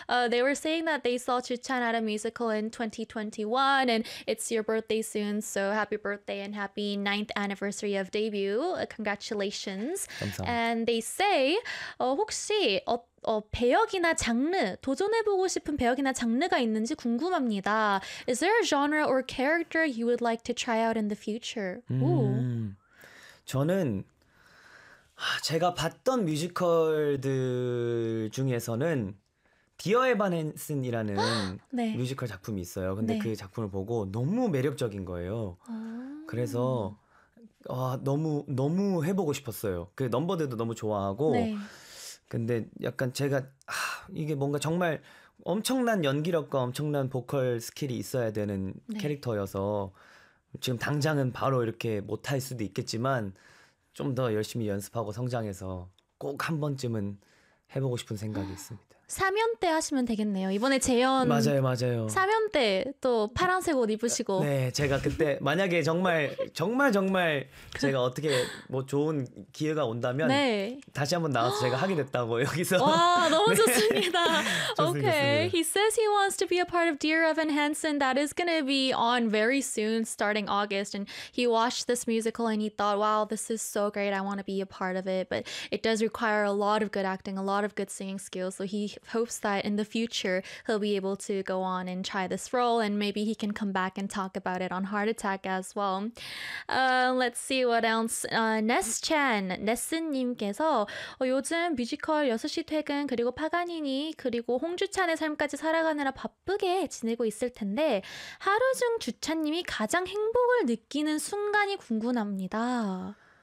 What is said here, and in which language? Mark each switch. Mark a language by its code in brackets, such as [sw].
[en] They were saying that they saw Juchan at a musical in 2021 and it's your birthday soon, so happy birthday and happy 9th anniversary of debut. Congratulations. [ko] 감사합니다. [en] And they say, [ko] 혹시 배역이나 장르, 도전해보고 싶은 배역이나 장르가 있는지 궁금합니다. [en] Is there a genre or character you would like to try out in the future? [ko] 저는 제가 봤던 뮤지컬들 중에서는 디어 에반헨슨이라는 네. 뮤지컬 작품이 있어요. 근데 네. 그 작품을 보고 너무 매력적인 거예요. 그래서 와, 너무 너무 해보고 싶었어요. 그 넘버들도 너무 좋아하고 네. 근데 약간 제가 이게 뭔가 정말 엄청난 연기력과 엄청난 보컬 스킬이 있어야 되는 네. 캐릭터여서 지금 당장은 바로 이렇게 못할 수도 있겠지만 좀 더 열심히 연습하고 성장해서 꼭 한 번쯤은 해보고 싶은 생각이 있습니다. 3연 때 하시면 되겠네요. 이번에 재연 맞아요, 맞아요. 3연 때 또 파란색 옷 입으시고 네, 제가 그때 만약에 정말 정말 정말 제가 어떻게 뭐 좋은 기회가 온다면 네. 다시 한번 나와서 제가 하게 됐다고 여기서 와, 너무 좋습니다. 네. [en] Okay, he says he wants to be a part of Dear Evan Hansen that is going to be on very soon starting August and he watched this musical and he thought wow, this is so great. I want to be a part of it. But it does require a lot of good acting, a lot of good singing skills. So he hopes that in the future he'll be able to go on and try this role and maybe he can come back and talk about it on Heart Attack as well. Let's see what else. [ko] Ness Chan, Ness님께서 요즘 뮤지컬 6시 퇴근 그리고 파가니니 그리고 홍주찬의 삶까지 살아가느라 바쁘게 지내고 있을 텐데 하루 중 주찬님이 가장 행복을 느끼는 순간이 궁금합니다.